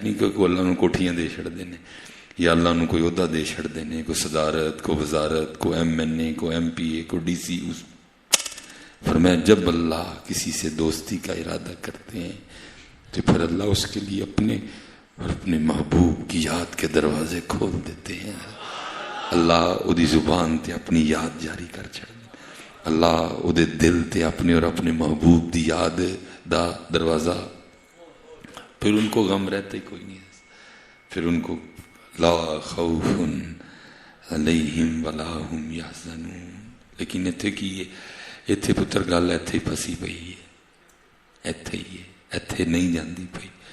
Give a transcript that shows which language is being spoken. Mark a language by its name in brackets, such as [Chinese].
[Punjabi] نہیں کہ کوئی اللہ نو کوٹھیاں دے چھڑدے نے یا اللہ نو کوئی عہدہ دے چھڑدے نے، کوئی صدارت، کوئی وزارت، کوئی MNA، کوئی MP، کوئی DC. [Urdu] فرمایا جب اللہ کسی سے دوستی کا ارادہ کرتے ہیں تو پھر اللہ اس کے لیے اپنے اور اپنے محبوب کی یاد کے دروازے کھول دیتے ہیں. [Punjabi] اللہ اودی زبان تے اپنی یاد جاری کر چھڑ دے. اللہ اودے دل تے اپنے اور اپنے محبوب دی یاد دا دروازہ. [Urdu] پھر ان کو غم رہتا ہی کوئی نہیں. پھر ان کو [Arabic] لا خوف علیہم ولا ہم یحزنون. [Punjabi] لیکن اتھے کی اتھے پتر گل اتھے پھسی پئی ہے، اتھے ہی ہے، اتھے نہیں جاندی پئی.